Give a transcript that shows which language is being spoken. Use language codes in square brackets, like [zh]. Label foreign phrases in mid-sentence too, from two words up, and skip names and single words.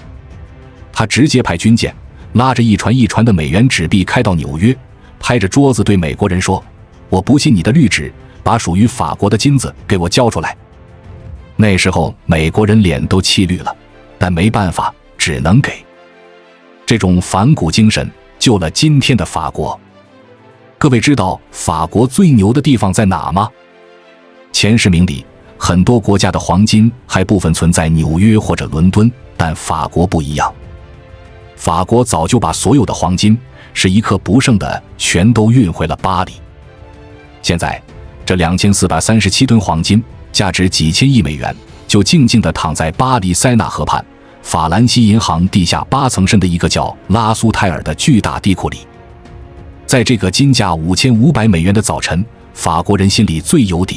[zh] 他直接派軍艦拉着一船一船的美元紙幣開到紐約，拍着桌子對美國人說：“我不信你的綠紙，把屬於法國的金子給我交出來。” 那時候美國人臉都氣綠了，但沒辦法，只能給。這種反骨精神救了今天的法國。各位知道法國最牛的地方在哪嗎？前10名裡，很多国家的黄金還部分存在紐約或者倫敦，但法國不一樣。法國早就把所有的黄金是一克不剩的全都運回了巴黎。現在這2437 噸黃金價值幾千億美元，就靜靜地躺在巴黎塞納河畔法蘭西銀行地下8層深的一個叫拉蘇泰爾的巨大地庫裡。在這個金價$5500的早晨，法國人心裡最有底。